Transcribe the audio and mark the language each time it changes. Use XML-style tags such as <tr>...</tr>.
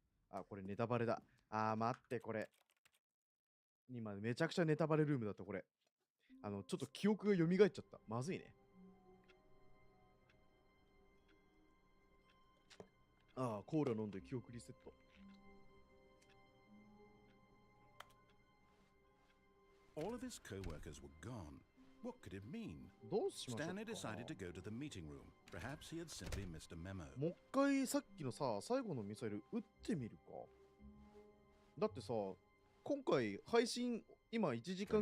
<ja>あ、これネタバレだ。待って、これ。今めちゃくちゃネタバレルームだった、これ。ちょっと記憶が蘇っちゃった。まずいね。コーラ飲んで記憶リセット。</ja> <en>All of his co-workers were gone. What could it mean?</en> <ja>どうしましょうか。</ja> <en>Stanley decided to go to the meeting room. Perhaps he had simply missed a memo.</en> <ja>もう一回さっきのさ、最後のミサイル撃ってみるか。だってさ、今回配信今1時間</ja>